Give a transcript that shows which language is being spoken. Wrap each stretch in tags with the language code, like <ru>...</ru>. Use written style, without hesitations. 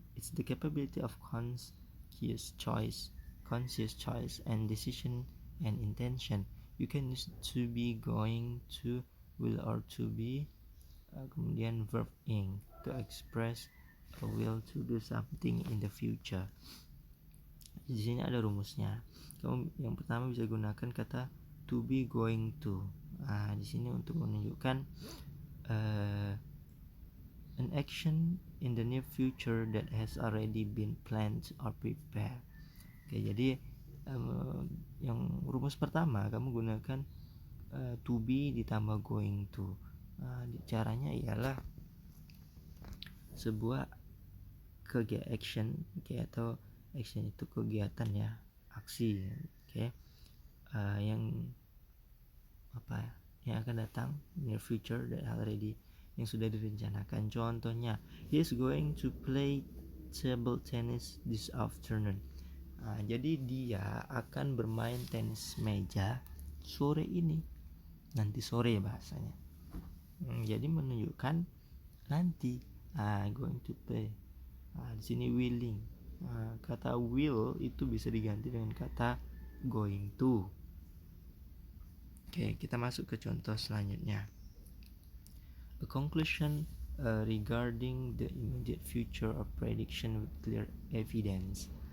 <en>It's the capability of conscious choice and decision and intention. You can use to be, going to, will, or to be.</en> <id>Kemudian</id> <en>verb ing, to express a will to do something in the future.</en> <id>Di sini ada rumusnya. Kamu yang pertama bisa gunakan kata to be, going to. Di sini untuk menunjukkan</id> <en>an action in the near future that has already been planned or prepared.</en> <id>Oke, jadi yang rumus pertama kamu gunakan to be ditambah going to. Caranya ialah sebuah action, atau action itu kegiatan ya, aksi, yang yang akan datang</id> <en>near future that already,</en> <id>yang sudah direncanakan.</id> <en>Contohnya, he is going to play table tennis this afternoon.</en> <id>Jadi dia akan bermain tenis meja sore ini, nanti sore bahasanya. Jadi menunjukkan nanti. Going to play. Di sini willing. Kata will itu bisa diganti dengan kata going to. Oke, kita masuk ke contoh selanjutnya.</id> <en>A conclusion regarding the immediate future of prediction with clear evidence.</en>